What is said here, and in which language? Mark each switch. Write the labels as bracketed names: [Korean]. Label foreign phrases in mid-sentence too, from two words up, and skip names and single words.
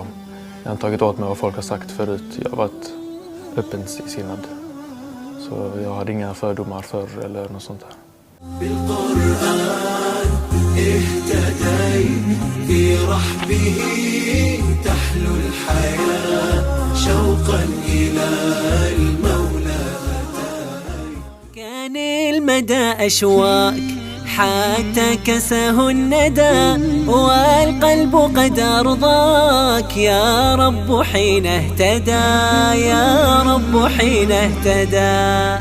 [Swedish] Jag har tagit åt mig vad folk har sagt förut. Jag har varit öppen i sinnad. Så jag har inga fördomar för eller något sånt där. [Arabic] بالقرآن اهتديت في رحبه تحلو الحياة شوقا إلى المولى. كان المدى أشواك حتى كساه الندى والقلب قد أرضاك يا رب حين اهتدى يا رب حين اهتدى.